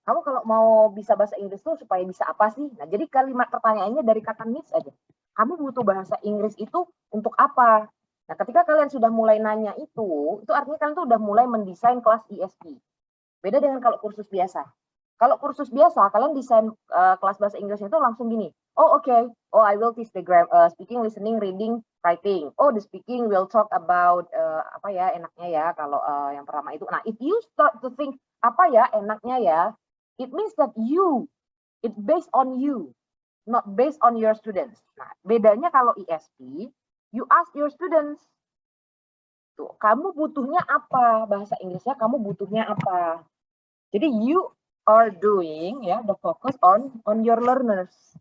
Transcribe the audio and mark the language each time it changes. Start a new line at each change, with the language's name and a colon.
Indonesian: Kamu kalau mau bisa bahasa Inggris tuh supaya bisa apa sih? Nah, jadi kalimat pertanyaannya dari kata Miss aja. Kamu butuh bahasa Inggris itu untuk apa? Nah, ketika kalian sudah mulai nanya itu artinya kalian tuh udah mulai mendesain kelas ESP. Beda dengan kalau kursus biasa. Kalau kursus biasa, kalian desain kelas bahasa Inggris itu langsung gini.
English: Oh, okay. Oh, I will teach the speaking, listening, reading, writing. Oh, the speaking will talk about
Indonesian: apa ya enaknya ya kalau yang pertama itu.
English: Nah, if you start to think
Indonesian: apa ya enaknya ya,
English: it means that it based on you, not based on your students.
Indonesian: Nah, bedanya kalau ESP,
English: you ask your students.
Indonesian: Tuh, kamu butuhnya apa? Bahasa Inggrisnya kamu butuhnya apa?
English: Jadi you are doing ya the focus on your learners.